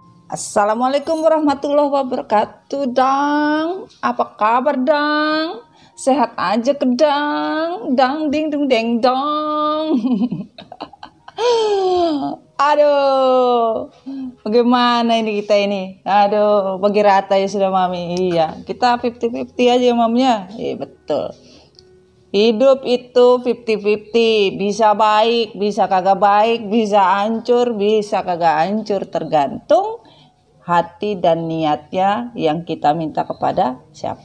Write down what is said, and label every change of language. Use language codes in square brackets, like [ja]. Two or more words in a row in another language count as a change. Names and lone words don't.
[ar] السلام عليكم ورحمة الله وبركاته, Dang. [id] Apa kabar, Dang? Sehat aja ke Dang? Dang ding dung deng dong. Aduh, bagaimana ini kita ini? Aduh, bagi rata ya sudah Mami. Iya, kita 50-50 aja Mamnya. Iya betul. Hidup itu 50-50, bisa baik, bisa kagak baik, bisa hancur, bisa kagak hancur, tergantung hati dan niatnya yang kita minta kepada siapa?